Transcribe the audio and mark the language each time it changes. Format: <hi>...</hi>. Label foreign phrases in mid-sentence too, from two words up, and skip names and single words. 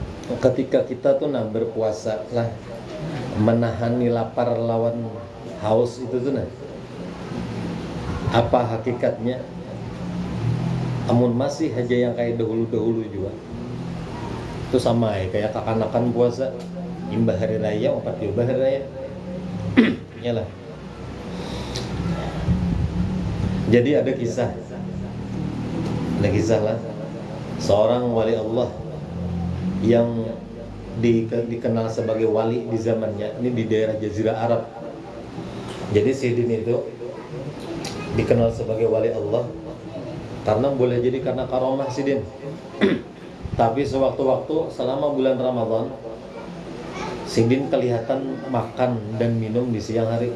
<id>ketika kita tuh berpuasa lah,</id> <bjn>menahani lapar lawan haus itu tuh apa hakikatnya? Amun masih aja yang kayak dahulu-dahulu juga itu sama ya kayak kakanakan puasa imbah hari raya, empat imbah hari raya.</bjn> <id>Yalah. Jadi ada kisah lah seorang wali Allah yang dikenal sebagai wali di zamannya, ini di daerah Jazirah Arab. Jadi Sidin itu dikenal sebagai wali Allah karena boleh jadi karena karomah Sidin. Tapi sewaktu-waktu selama bulan Ramadan Sidin kelihatan makan dan minum di siang hari.</id>